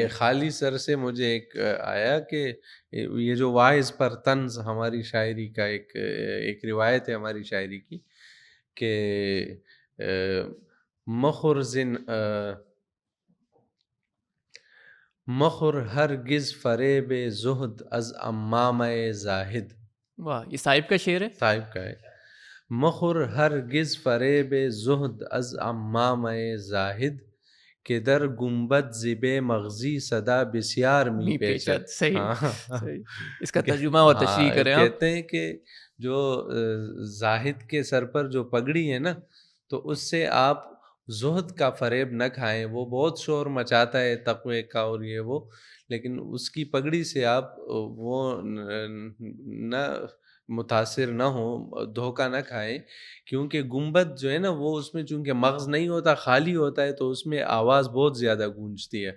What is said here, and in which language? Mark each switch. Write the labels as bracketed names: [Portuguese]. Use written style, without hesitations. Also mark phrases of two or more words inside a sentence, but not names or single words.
[Urdu] یہ خالی سر سے مجھے ایک آیا کہ یہ جو واعظ پر طنز ہماری شاعری کا ایک روایت ہے ہماری شاعری کی کہ [Persian] مخر مخر ہرگز فریب زہد از امام زاہد. [Urdu] واہ، یہ صاحب کا شعر ہے. صاحب کا ہے. [Persian] مخر ہرگز فریب زہد از امام زاہد کہ در گنبد زب مغزی صدا بسیار می پیچد. [Urdu] صحیح، ہاں، صحیح. اس کا ترجمہ اور تشریح ہاں، کریں آپ. کہتے ہیں کہ جو زاہد کے سر پر جو پگڑی ہے نا، تو اس سے آپ زہد کا فریب نہ کھائیں. وہ بہت شور مچاتا ہے تقوی کا اور یہ وہ، لیکن اس کی پگڑی سے آپ وہ نہ متاثر نہ ہوں، دھوکہ نہ کھائیں، کیونکہ گنبد جو ہے نا وہ اس میں چونکہ مغز نہیں ہوتا، خالی ہوتا ہے، تو اس میں آواز بہت زیادہ گونجتی ہے.